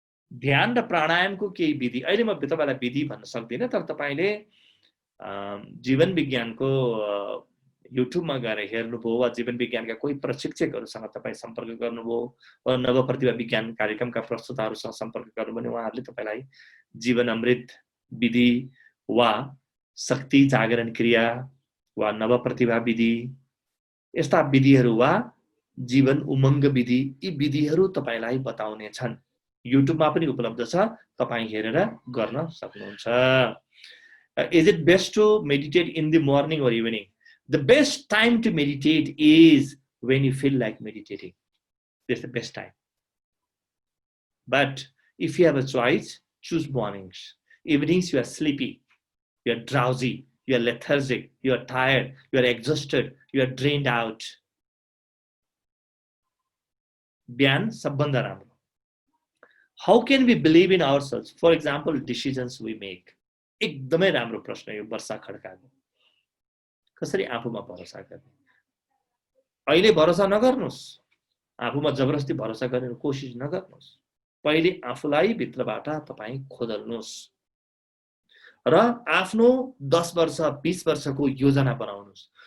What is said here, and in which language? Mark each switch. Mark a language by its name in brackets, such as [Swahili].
[Nepali] ध्यान र प्राणायामको केही विधि, अहिले म तपाईलाई विधि भन्न सक्दिनँ, तर तपाईले जीवन विज्ञानको युट्युबमा गएर हेर्नुभयो वा जीवन विज्ञानका कोही प्रशिक्षकहरूसँग तपाईँ सम्पर्क गर्नुभयो वा नव प्रतिभा विज्ञान कार्यक्रमका प्रस्तुताहरूसँग सम्पर्क गर्नुभयो भने उहाँहरूले तपाईलाई जीवन अमृत विधि वा शक्ति जागरण क्रिया वा नव प्रतिभा विधि, यस्ता विधिहरू वा जीवन उमङ्ग विधि, यी विधिहरू तपाईलाई बताउने छन्। युट्युबमा पनि उपलब्ध छ, तपाईँ हेरेर गर्न सक्नुहुन्छ। [English] Is it best to meditate in the morning or evening? The best time to meditate is when you feel like meditating. That's the best time. But if you have a choice, choose mornings. Evenings you are sleepy, you are drowsy, you are lethargic, you are tired, you are exhausted, you are drained out. [Nepali] बिहान सबभन्दा राम्रो. [English] How can we believe in ourselves? For example, decisions we make. [Nepali] एकदमै राम्रो प्रश्न यो वर्षा खड्काको. कसरी आफूमा भरोसा गर्ने? अहिले भरोसा नगर्नुस्, आफूमा जबरजस्ती भरोसा गर्ने कोसिस नगर्नुस्. पहिले आफूलाई भित्रबाट तपाई खोदल्नुस् र आफ्नो 10 वर्ष 20 वर्षको योजना बनाउनुस्.